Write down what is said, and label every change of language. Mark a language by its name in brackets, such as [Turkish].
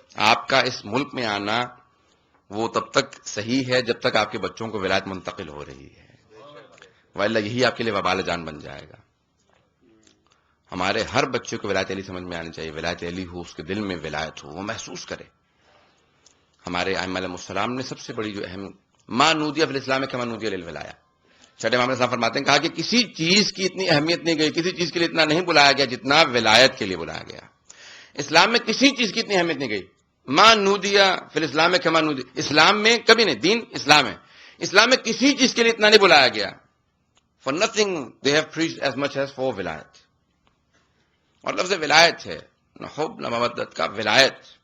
[Urdu] آپ کا اس ملک میں آنا وہ تب تک صحیح ہے جب تک آپ کے بچوں کو ولایت منتقل ہو رہی ہے، وإلا یہی آپ کے لیے وبال جان بن جائے گا. ہمارے ہر بچے کو ولایت علی سمجھ میں آنی چاہیے، ولایت علی ہو، اس کے دل میں ولایت ہو، وہ محسوس کرے. ہمارے ائمہ علیہم السلام نے سب سے بڑی جو اہم [Arabic] ما نودی فی الاسلام کما نودی للولایہ. [Urdu] چھٹے امام صاحب فرماتے ہیں کہا کہ کسی چیز کی اتنی اہمیت نہیں گئی, کسی چیز کے لیے اتنا نہیں بلایا گیا جتنا ولایت کے لیے بلایا گیا. اسلام میں کسی چیز کی اتنی اہمیت نہیں گئی. [Arabic] ما نودیا فی الاسلام کما نودی, [Urdu] اسلام میں کبھی نہیں, دین اسلام ہے, اسلام میں کسی چیز کے لیے اتنا نہیں بلایا گیا. [English] For nothing they have preached as much as for ولایت. [Urdu] اور لفظ ولایت ہے, نہ حب نہ مودت کا ولایت.